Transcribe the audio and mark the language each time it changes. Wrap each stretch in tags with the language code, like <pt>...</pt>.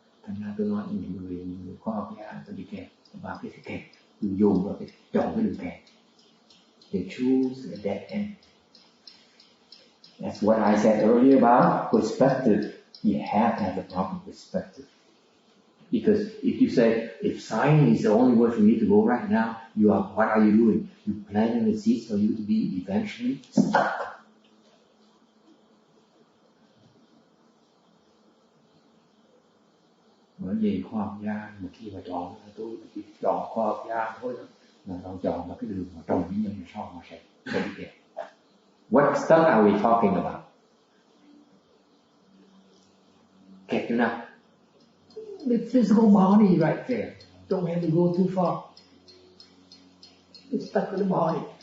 <vi>Thành ra tôi nói những người khoa học gia tôi bị kẹt vào cái kẹt, dùng vào chọn cái đường kẹt.</vi> <en>They choose a dead end. That's what I said earlier about perspective. You have to have a proper perspective. Because if you say, if science is the only way for me to go right now, what are you doing? You planting the seeds for you to be eventually stuck.</en> <vi>Bởi vì khoa học gia mà khi mà chọn, tôi chỉ chọn khoa học gia thôi đó, mà họ chọn vào cái đường mà trồng cái nhân sau họ sẽ bị kẹt.</vi> <en>What stuff are we talking about?</en> <vi>Kẹt chỗ nào?</vi> <en>The physical body right there. Don't have to go too far. It's stuck with the body.</en>